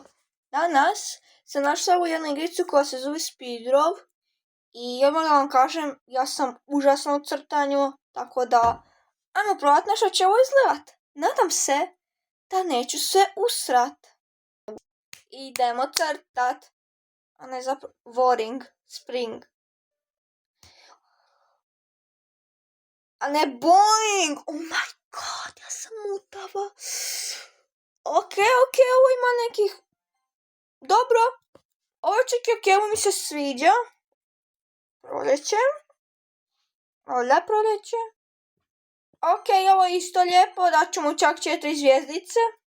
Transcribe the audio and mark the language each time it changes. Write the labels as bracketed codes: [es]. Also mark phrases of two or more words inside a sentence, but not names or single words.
[hr] Danas sam našla u jednu igricu koja se zove Speedrov. I odmah da vam kažem, ja sam užasno u crtanju, tako da ajmo probat na što će ovo izgledat. Nadam se da neću se usrat. Idemo crtat, a ne zapravo Voring, Spring. A ne Boing, [en] oh my god, [hr] ja sam mutava. Ok, ovo ima nekih... Dobro, ovo je čak i ok, ovo mi se sviđa. Proljeće. Ovdje proljeće. Ok, ovo je isto lijepo, daću mu čak 4 zvjezdice.